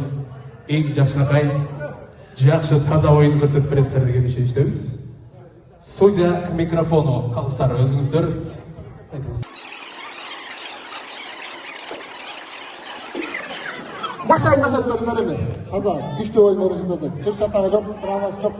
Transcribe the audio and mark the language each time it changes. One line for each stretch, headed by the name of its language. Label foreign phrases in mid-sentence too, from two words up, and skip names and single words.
Kyrgyz: Эң жакшынакай жакшы таза оюн көрсөтүп бересиздер деген ишеничтебиз. Судья микрофону калыстар өзүңүздөр.
Kazakh: Жақсы ойын көрсетіңдер еме. Таза, күшті ойын көрсетіңдер. Кырс жаттағы жоқ, травмасы жоқ.